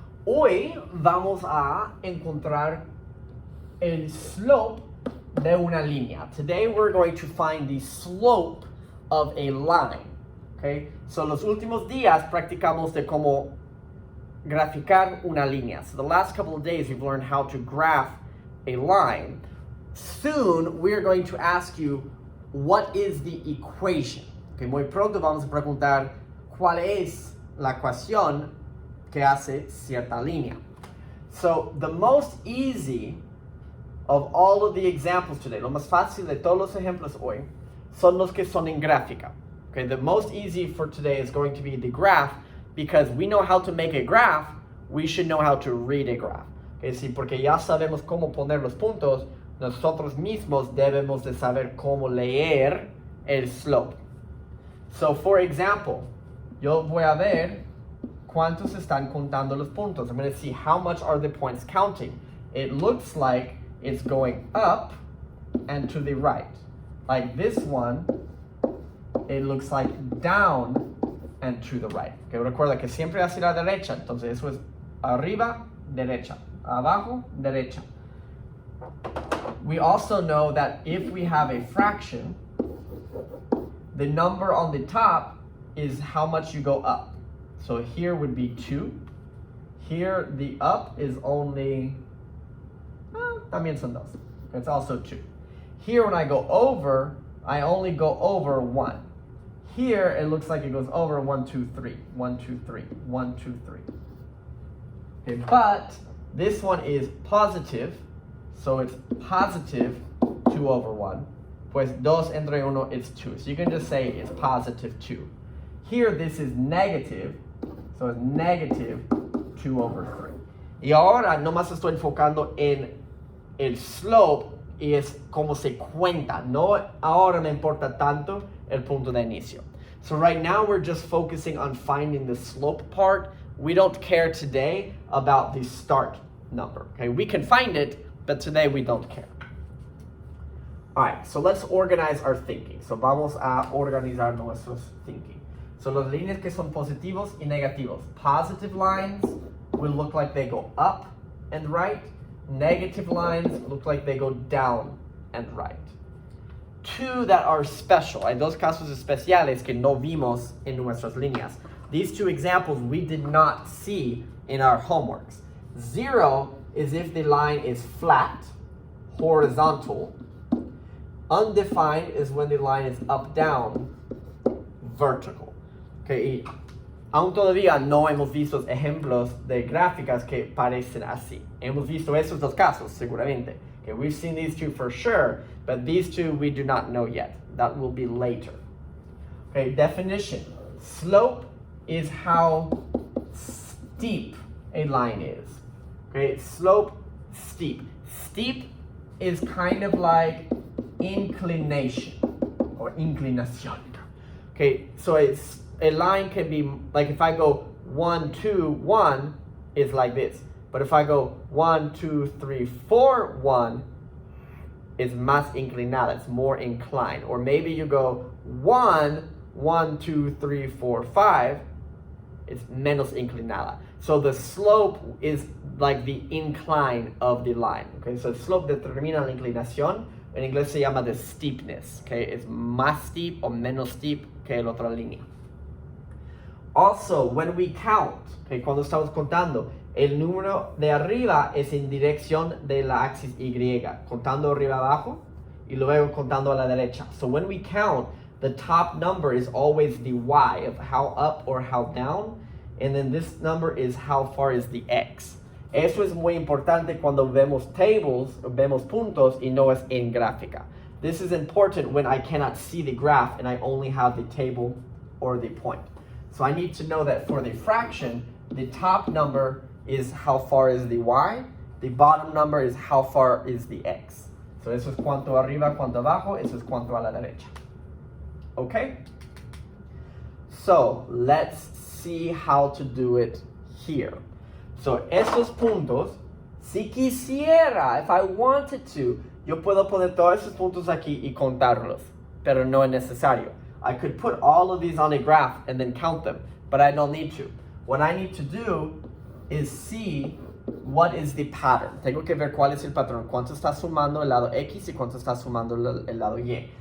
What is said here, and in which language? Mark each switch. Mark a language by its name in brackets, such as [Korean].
[Spanish] Hoy vamos a encontrar el slope de una línea. [English] Today we're going to find the slope of a line. Okay? [Spanish] So los últimos días practicamos de cómo graficar una línea. [English] So the last couple of days we've learned how to graph a line. Soon we're going to ask you what is the equation. [Spanish] Okay, muy pronto vamos a preguntar cuál es la ecuación que hace cierta línea. [English] So the most easy of all of the examples today, [Spanish] lo más fácil de todos los ejemplos hoy, son los que son en gráfica. [English] Okay, the most easy for today is going to be the graph, because we know how to make a graph, we should know how to read a graph. [Spanish] Okay, sí, porque ya sabemos cómo poner los puntos, nosotros mismos debemos de saber cómo leer el slope. [English] So, for example, [Spanish] yo voy a ver cuántos están contando los puntos. [English] I'm going to see how much are the points counting. It looks like it's going up and to the right. Like this one, it looks like down and to the right. [Spanish] Okay, recuerda que siempre hacia la derecha. Entonces eso es arriba, derecha. Abajo, derecha. [English] We also know that if we have a fraction, the number on the top is how much you go up. So here would be 2. Here the up is only, [Spanish] también son dos. [English] It's also 2. Here when I go over, I only go over 1. Here it looks like it goes over 1, 2, 3. 1, 2, 3. 1, 2, 3. Okay, but this one is positive, so it's positive 2 over 1. [Spanish] Pues 2 entre 1 [English] is 2. So you can just say it's positive 2. Here this is negative, so it's negative 2 over 3. [Spanish] Y ahora nomás estoy enfocando en el slope y es como se cuenta. No ahora me importa tanto el punto de inicio. [English] So right now we're just focusing on finding the slope part. We don't care today about the start number. Okay, we can find it, but today we don't care. Alright, so let's organize our thinking. [Spanish] So vamos a organizar nuestros thinking. So las líneas que son positivos y negativos. [English] Positive lines will look like they go up and right. Negative lines look like they go down and right. Two that are special. [Spanish] Hay dos casos especiales que no vimos en nuestras líneas. [English] These two examples we did not see in our homeworks. 0 is if the line is flat, horizontal. Undefined is when the line is up, down, vertical. [Spanish] Okay, y aún todavía no hemos visto ejemplos de gráficas que parecen así. Hemos visto esos dos casos, seguramente. [English] Okay, we've seen these two for sure, but these two we do not know yet. That will be later. Okay, definition. Slope is how steep a line is. Okay, slope, steep. Steep is kind of like inclination or inclinación. Okay, so a line can be like if I go 1, 2, 1 is like this. But if I go 1, 2, 3, 4, 1 is [Spanish] más inclinada, [English] it's more inclined. Or maybe you go 1, 1, 2, 3, 4, 5, it's [Spanish] menos inclinada. [English] So the slope is like the incline of the line. [Spanish] Okay, so slope determina la inclinación. En inglés se llama [English] the steepness. [Spanish] Okay, it's más steep o menos steep que la otra línea. [English] Also, when we count, [Spanish] okay, cuando estamos contando, el número de arriba es en dirección de la axis Y, contando arriba abajo y luego contando a la derecha. [English] So when we count, the top number is always the Y of how up or how down, and then this number is how far is the X. [Spanish] Eso es muy importante cuando vemos tables, vemos puntos y no es en gráfica. [English] This is important when I cannot see the graph and I only have the table or the point. So I need to know that for the fraction, the top number is how far is the Y, the bottom number is how far is the X. [Spanish] So eso es cuánto arriba, cuánto abajo, eso es cuánto a la derecha. [English] Okay? So let's see how to do it here. [Spanish] So estos puntos, si quisiera, [English] if I wanted to, [Spanish] yo puedo poner todos esos puntos aquí y contarlos, pero no es necesario. [English] I could put all of these on a graph and then count them, but I don't need to. What I need to do is see what is the pattern. [Spanish] Tengo que ver cuál es el patrón. ¿Cuánto está sumando el lado X y cuánto está sumando el lado Y?